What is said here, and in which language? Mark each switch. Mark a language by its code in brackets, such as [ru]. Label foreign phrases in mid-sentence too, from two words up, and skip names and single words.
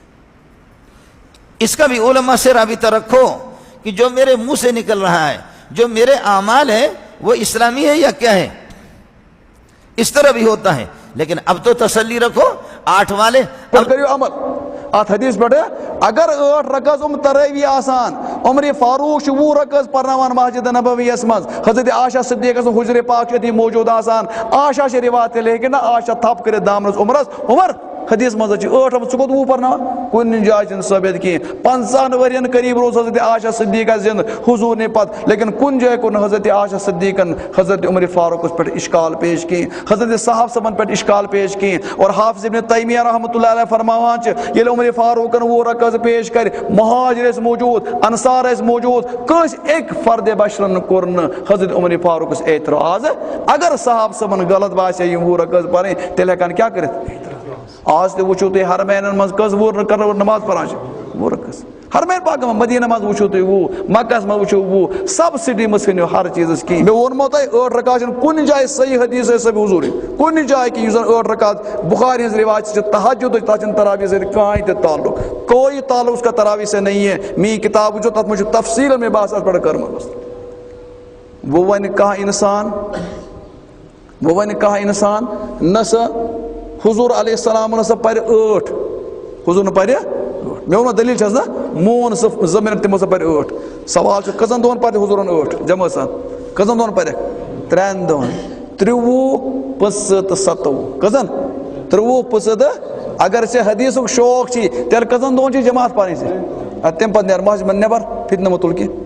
[ur] اس کا بھی علماء سے رابطہ رکھو کہ جو میرے منہ سے نکل رہا ہے جو میرے اعمال ہے وہ اسلامی ہے یا کیا ہے. اس طرح بھی ہوتا ہے لیکن اب تو تسلی رکھو 8 والے [ks] اب کریو عمل ات حدیث پہ اگر 8 رکعت تراویح آسان عمر فاروق 20 رکعت پرناوان مسجد نبویس مز حضرت عائشہ صدیقہ حجر پاک چھ موجود آسان عائشہ چھ روایت لیکن عائشہ تھپ کر دامنس عمر حدیث مز 8 ژٕ کوٚت 20 پرناوان کُنہِ جایہِ چھنہٕ ثٲبت کِہیٖنۍ 50 ؤرین قریب روز حضرت عائشہ صدیقہ زند حضور نے پتہ لیکن کُنہِ جایہِ کوٚر نہٕ حضرت عائشہ صدیقن حضرت عمر فاروقس پہ اشکال پیش کِہیٖنۍ حضرت صاحب صاحبن پہ اشکال پیش کِہیٖنۍ. اور حافظ ابن تیمیہ رحمۃ اللہ علیہ فرماوان ییٚلہِ عمر فاروقن 20 رکعت پیش کر مہاجر ٲسۍ موجود انصار ٲسۍ موجود کٲنٛسہِ أکۍ فرد بشرن کوٚر نہٕ حضرت عمر فاروقس اعتراض. اگر صاحب صاحبن غلط باسے یِم 20 رکعت پرٕنۍ تیٚلہِ ہٮ۪کن کیٛاہ کٔرِتھ. آج تہِ وٕچھو تُہۍ حرمینن منٛز کٔژ نماز پران چھِ 20 رکعت حرمین پاک مدینہ منٛز وٕچھو تُہۍ 20 مکہس منٛز وٕچھو 20 سبسڈی منٛز ژھٕنِو ہر چیٖزس کِہیٖنۍ. مےٚ ووٚنمو تۄہہِ 8 رکعت چھنہٕ کُنہِ جایہِ صحیح حدیث ٲسۍ حضوٗری کُنہِ جایہِ کہِ یُس زن 8 رکعت بخاری ہٕنٛز رواج چھِ تہجدٕچ تتھ چھنہٕ تراویح سۭتۍ کٕہٕنۍ تہِ تعلق [ur] کوئی تعلق اس کا تراویح سے نہیں ہے. [ks] میٛٲنۍ کتاب وٕچھو تتھ منٛز چھُ تفصیٖلن مےٚ باسان اتھ پٮ۪ٹھ کٔرمٕژ. وۄنۍ ونہِ کانٛہہ انسان نہ سا حضور علیہ السلام نہ سا پرِ 8 حضور نہ پرِ 8 مےٚ ووٚن دلیٖل چھس نا مون سُہ 2 منٹ تِمو سا پرِ 8 سوال چھُ کٔژن دۄہن پرِ حضورن 8 جمٲژ سان کٔژن دۄہن پرٮ۪کھ 3 دۄہن 23 25 تہٕ 27 کٔژن 23 25 اگر ژےٚ حدیثُک شوق چھی تیٚلہِ کٔژن دۄہن چھِ جماعت پرٕنۍ ژےٚ ادٕ تمہِ پتہٕ نیر مسجد منٛز نٮ۪بر فِتنہٕ مہ تُل کینٛہہ.